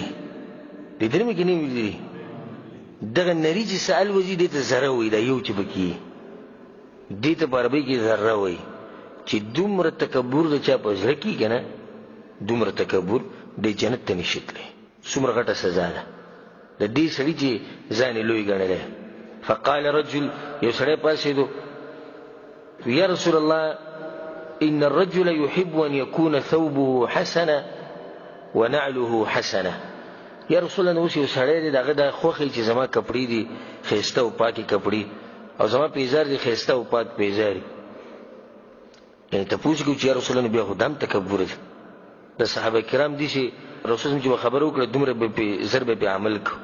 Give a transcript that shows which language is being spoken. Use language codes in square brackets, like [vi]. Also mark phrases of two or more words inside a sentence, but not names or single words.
[ps] لیدلی مې که نه لیدلي دغه نري چې څه الوځي دې ته ذره وایي. دا یو چې پکې دې ته په عربۍ کې ذره وایي چې دومره تکبر د چا په زړه کې که نه دومره تکبر د جنت ته نشي تللی. څومره غټه سزا ده د دې سړي چې ځان یې لوی ګڼلی. [ar] فقال رجل [ps] یو سړی پاڅېدو [ar] یا رسول الله ان الرجل يحب ان يكون ثوبه حسنا ونعله حسنه. یا رسول الله [ps] اوس یو سړی دی دغه دا خوښوي چې زما کپړې دي ښایسته او پاکې کپړې او زما پیزار دي ښایسته او پاک پیزاري. یعنې تپوس کوي چې [ar] یا رسول الله [ps] بیا خو دا هم تکبر دی. د صحابه کرام دي چې رسول الله چې خبره وکړه دومره به زر به عمل کو.